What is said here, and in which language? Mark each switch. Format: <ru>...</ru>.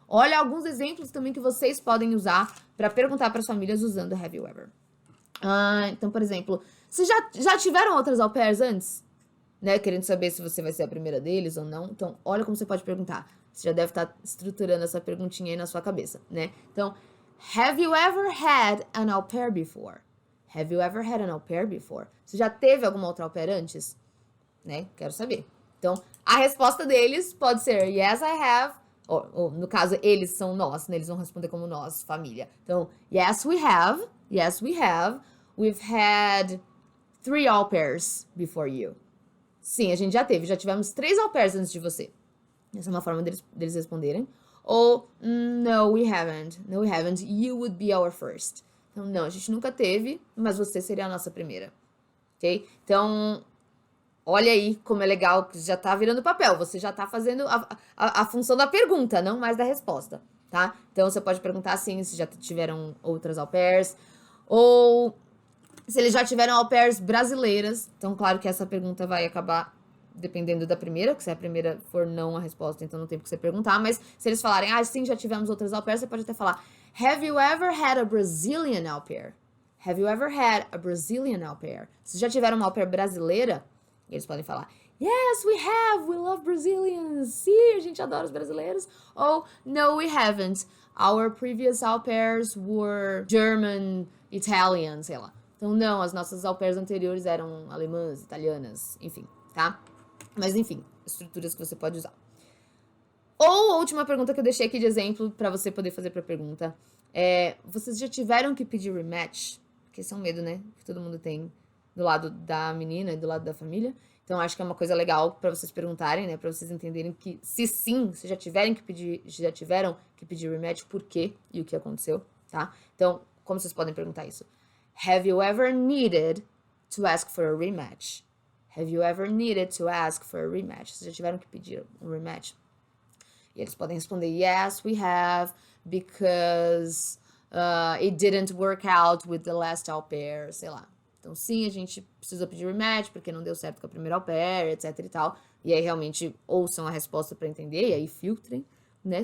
<pt>Olha alguns exemplos também que vocês podem usar para perguntar para as famílias usando</pt> <en>have you ever.</en> <pt>Então, por exemplo, vocês já tiveram outras au pairs antes? Né, querendo saber se você vai ser a primeira deles ou não. Então, olha como você pode perguntar. Você já deve estar estruturando essa perguntinha aí na sua cabeça, né?</pt> <en>Então, have you ever had an au pair before? Have you ever had an au pair before?</en> <pt>Você já teve alguma outra au pair antes? Né? Quero saber. Então, a resposta deles pode ser</pt> <en>yes, I have.</en> <pt>Ou no caso, eles são nós, né? Eles vão responder como nós, família.</pt> <en>Então, yes, we have. Yes, we have. We've had 3 au pairs before you.</en> <pt>Sim, a gente já tivemos 3 au pairs antes de você. Essa é uma forma deles responderem.</pt> <en>Ou, no, we haven't. No, we haven't. You would be our first.</en> <pt>Então, não, a gente nunca teve, mas você seria a nossa primeira. Ok? Então, olha aí como é legal que já tá virando papel. Você já tá fazendo a função da pergunta, não mais da resposta, tá? Então, você pode perguntar assim, se já tiveram outras au pairs. Ou se eles já tiveram au pairs brasileiras. Então, claro que essa pergunta vai acabar dependendo da primeira, que se a primeira for não a resposta, então não tem por que você perguntar. Mas se eles falarem, sim, já tivemos outras au pairs, você pode até falar,</pt> <en>have you ever had a Brazilian au pair? Have you ever had a Brazilian au pair?</en> <pt>Se já tiveram uma au pair brasileira, eles podem falar,</pt> <en>yes, we have, we love Brazilians.</en> <pt>Sim, a gente adora os brasileiros.</pt> <en>Ou, no, we haven't. Our previous au pairs were German, Italian,</en> <pt>sei lá. Então, não, as nossas au pairs anteriores eram alemãs, italianas, enfim, tá? Mas, enfim, estruturas que você pode usar. Ou a última pergunta que eu deixei aqui de exemplo para você poder fazer pra pergunta vocês já tiveram que pedir rematch? Porque esse é um medo, né? Que todo mundo tem do lado da menina e do lado da família. Então, acho que é uma coisa legal pra vocês perguntarem, né? Pra vocês entenderem que, se sim, se já tiveram que pedir rematch, por quê e o que aconteceu, tá? Então, como vocês podem perguntar isso?</pt> <en>Have you ever needed to ask for a rematch? Have you ever needed to ask for a rematch?</en> <pt>Vocês já tiveram que pedir um rematch? E eles podem responder,</pt> <en>yes, we have, because it didn't work out with the last au pair,</en> <pt>sei lá. Então, sim, a gente precisou pedir rematch porque não deu certo com a primeira au pair, etc e tal. E aí, realmente, ouçam a resposta pra entender e aí filtrem, né?</pt>